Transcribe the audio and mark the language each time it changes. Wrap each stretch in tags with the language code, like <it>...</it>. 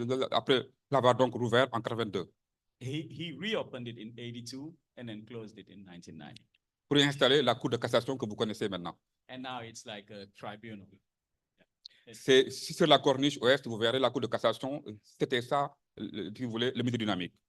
<fr>Après l'avoir donc rouvert en 82.</fr> <en>He reopened it in 82 and then closed it in 1990.</en> <fr>Pour y installer la Cour de cassation que vous connaissez maintenant.</fr> <en>And now it's like a tribunal.</en> <fr>C'est sur la corniche ouest, vous verrez la Cour de cassation. C'était ça, si vous voulez, le musée dynamique.</fr>